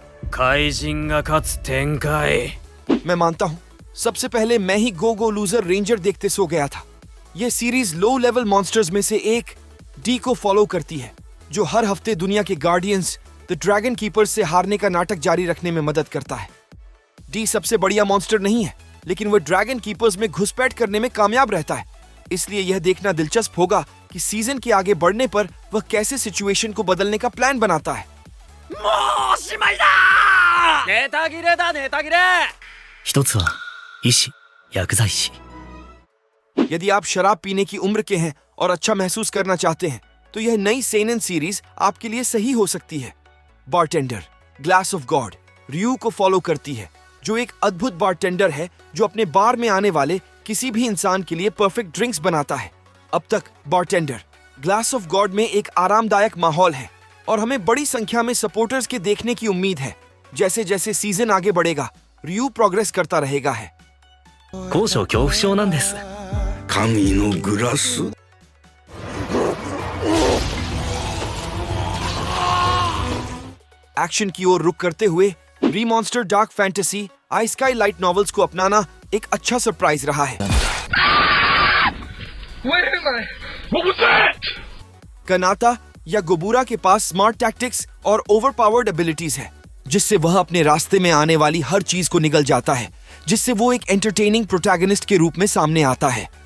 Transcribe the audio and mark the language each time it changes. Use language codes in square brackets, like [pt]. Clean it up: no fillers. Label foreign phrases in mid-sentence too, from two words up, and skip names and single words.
[ja] 怪人が勝つ展開。 [hi] मैं मानता हूँ सबसे पहले मैं ही गो गो लूजर रेंजर देखते सो गया था। यह सीरीज [en] low level monsters [hi] में से एक डी को फॉलो करती है, जो हर हफ्ते दुनिया के गार्डियंस द ड्रैगन कीपर्स से हारने का नाटक जारी रखने में मदद करता है। डी सबसे बढ़िया मॉन्स्टर नहीं है, लेकिन वह ड्रैगन कीपर्स में घुसपैठ करने में कामयाब रहता है। इसलिए यह देखना दिलचस्प होगा कि सीजन के आगे बढ़ने पर वह कैसे सिचुएशन को बदलने का प्लान बनाता है। [ja] もうしまいだ。ネタ切れだネタ切れ。一つは医師、薬剤師。 [hi] यदि आप शराब पीने की उम्र के हैं और अच्छा महसूस करना चाहते हैं, तो यह नई सेनन सीरीज आपके लिए सही हो सकती है। बारटेंडर ग्लास ऑफ गॉड रियू को फॉलो करती है, जो एक अद्भुत बारटेंडर है जो अपने बार में आने वाले किसी भी इंसान के लिए [en] perfect drinks [hi] बनाता है। अब तक बारटेंडर ग्लास ऑफ गॉड में एक आरामदायक माहौल है और हमें बड़ी संख्या में सपोर्टर्स के देखने की उम्मीद है। जैसे जैसे सीजन आगे बढ़ेगा, रियू प्रोग्रेस करता रहेगा है। [ja] 高所恐怖症なんです。神のグラス [hi] एक्शन की ओर रुख करते हुए रीमॉन्स्टर [en] dark fantasy [hi] आई स्काई [en] light novels [hi] को अपनाना एक अच्छा सरप्राइज रहा है। कनाता या गोबूरा के पास [en] smart tactics [hi] और [en] overpowered abilities [hi] है, जिससे वह अपने रास्ते में आने वाली हर चीज को निगल जाता है, जिससे वो एक [en] entertaining protagonist [hi] के रूप में सामने आता है।